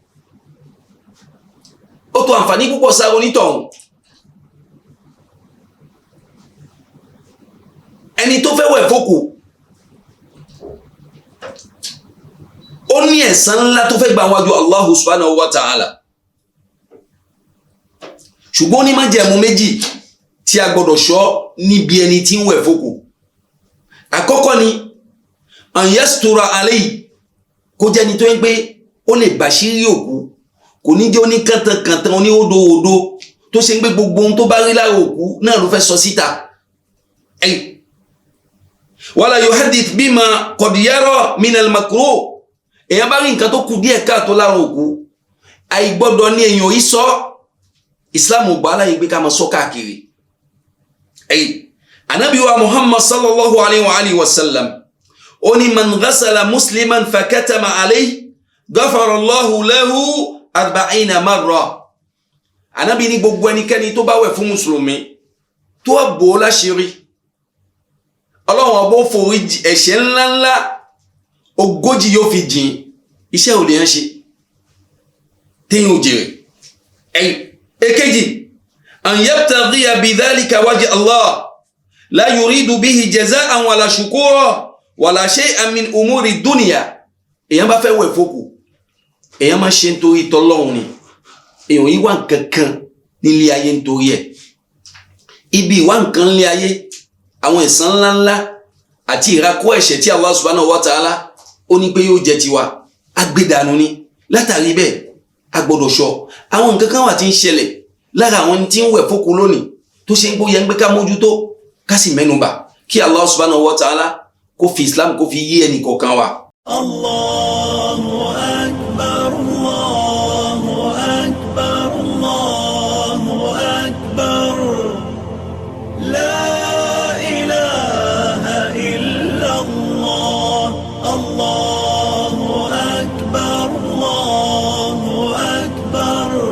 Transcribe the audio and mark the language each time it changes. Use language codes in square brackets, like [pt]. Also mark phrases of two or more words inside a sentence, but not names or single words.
[yo] ó tó àǹfààní púpọ̀ sára onítọ̀hún ẹni tó fẹ́ wẹ̀ fọ́kù ó ní ẹ̀san ńlá tó fẹ́ gbà wájú [ar] الله سبحانه وتعالى [yo] ṣùgbọ́n ní májẹ̀mú méjì tí a gbọ́dọ̀ ṣọ́ níbi ẹni tí ń wẹ̀ fókù àkọ́kọ́ ni [ar] أن يستر عليه [yo] kó jẹ́ ni tó ń pé ó lè bàṣírí òkú kò ní jẹ́ oní kàntànkàntàn oní odòodò tó ṣe ń gbé gbogbo ohun tó bá rí lára òkú náà ló fẹ́ sọ síta [ar] ولا يحدث بما قد يرى من المكروه [yo] èèyàn bá rí nǹkan tó kù díẹ̀ káàtó lára òkú àìgbọ́dọ̀ ní èèyàn yìí sọ Islam ò gbà láyé pé ká máa sọ káàkiri. Ànábì wa Muhammad [ar] صلى الله عليه وسلم [yo] ó ní [ar] من غسل مسلما فكتم عليه غفر الله له 40 مرة. [yo] Ànábì ní gbogbo ẹnikẹ́ni tó bá wẹ̀ fún mùsùlùmí tó bò ó láṣìírí Ọlọ́run ọbọ̀ forí ẹ̀ṣẹ̀ ńláńlá 40 yóò fi jìn. Iṣẹ́ ò lè yàn ṣe téèyàn ò jèrè. [ar] Èkejì أن يبتغي بذلك وجه الله لا يريد به جزاء ولا شكورا ولا شيئا من أمور الدنيا. [yo] Èèyàn bá fẹ́ wẹ̀ fókù èèyàn máa ṣe nítorí t'Ọlọ́run ni, èèyàn yìí wà nǹkankan nílé ayé nítorí ẹ̀. Ibi ìwà nǹkan nílé ayé àwọn ẹ̀san ńláńlá àti ìrakó ẹ̀ṣẹ̀ tí [ar] الله سبحانه وتعالى [yo] ó ní pé yóò jẹ tiwa agbédànù ni. Látàrí bẹ́ẹ̀ a gbọ́dọ̀ ṣọ́ àwọn nǹkan kan wà tí ń ṣẹlẹ̀ lára àwọn tí ń wẹ̀ fókù lónìí tó ṣe ń gbóyẹ ń gbé ká mójútó ká sì mẹ́nubà kí [ar] الله سبحانه وتعالى [yo] kó fi Islam kó fi yé ẹnì kọ̀ọ̀kan wa. [ar] الله أكبر، الله أكبر، الله أكبر. لا إله إلا الله. الله أكبر، الله أكبر.